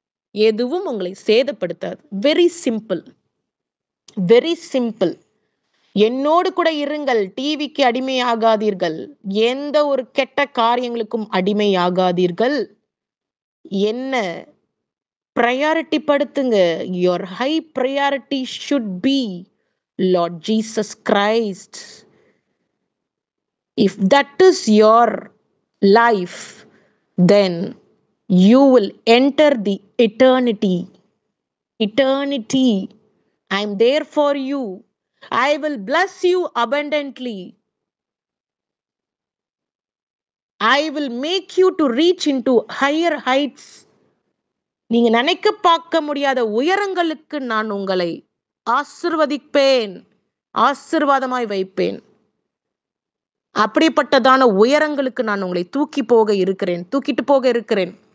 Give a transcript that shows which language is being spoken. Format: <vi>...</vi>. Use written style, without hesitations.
<ta>எதுவும் உங்களை சேதப்படுத்தாது.</ta> <en>Very simple, very simple.</en> <ta>என்னோடு கூட இருங்கள். டிவிக்கு அடிமையாகாதீர்கள். எந்த ஒரு கெட்ட காரியங்களுக்கும் அடிமையாகாதீர்கள். என்ன priority படுத்துங்க.</ta> <en>your high priority should be Lord Jesus Christ. If that is your life, then you will enter the eternity. Eternity. I'm there for you. I will bless you abundantly. I will make you to reach into higher heights.</en> <ta>நீங்க நினைக்க பார்க்க முடியாத உயரங்களுக்கு நான் உங்களை ஆசிர்வதிப்பேன், ஆசீர்வாதமாய் வைப்பேன். அப்படிப்பட்டதான உயரங்களுக்கு நான் உங்களை தூக்கிட்டு போக இருக்கிறேன்.</ta>